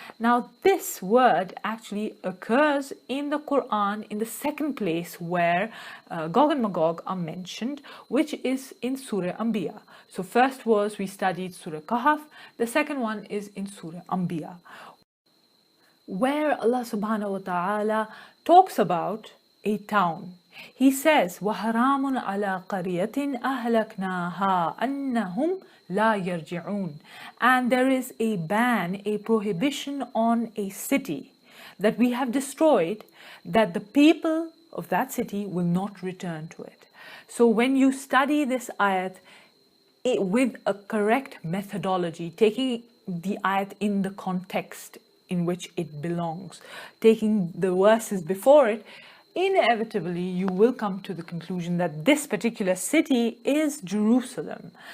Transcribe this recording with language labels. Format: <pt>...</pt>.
<en>Now this word actually occurs in the Quran in the second place where Gog and Magog are mentioned, which is in Surah Anbiya. So first was we studied Surah Kahf, the second one is in Surah Anbiya, where Allah subhanahu wa ta'ala talks about a town.</en> <ar>He says, وَحَرَامٌ عَلَىٰ قَرْيَةٍ أَهْلَكْنَاهَا أَنَّهُمْ لَا يَرْجِعُونَ.</ar> <en>And there is a ban, a prohibition on a city that we have destroyed, that the people of that city will not return to it. So when you study this ayat with a correct methodology, taking the ayat in the context in which it belongs, taking the verses before it, inevitably you will come to the conclusion that this particular city is Jerusalem.</en>